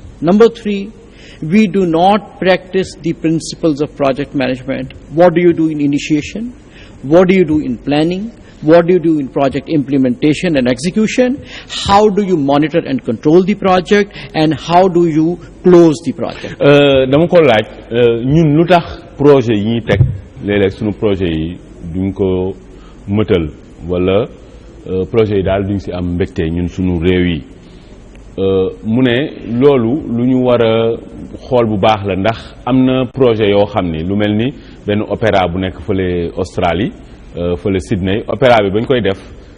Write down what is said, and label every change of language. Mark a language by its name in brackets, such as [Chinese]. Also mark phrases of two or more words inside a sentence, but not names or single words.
[English] Number three, we do not practice the principles of project management. What do you do in initiation? What do you do in planning? What do you do in project implementation and execution? How do you monitor and control the project? And how do you close the project? [Wolof] dama ko laaj ñun lu tax projet yi ñuy teg léeg-léeg sunu projet yi duñ ko mëtal wala projet yi daal duñ si am mbégte ñun sunu réew yi mu ne loolu lu ñu war a xool bu baax la ndax am na projet yoo xam ni lu mel ni benn opéra bu nekk fële Australie fële Sydney opéra bi bañ koy def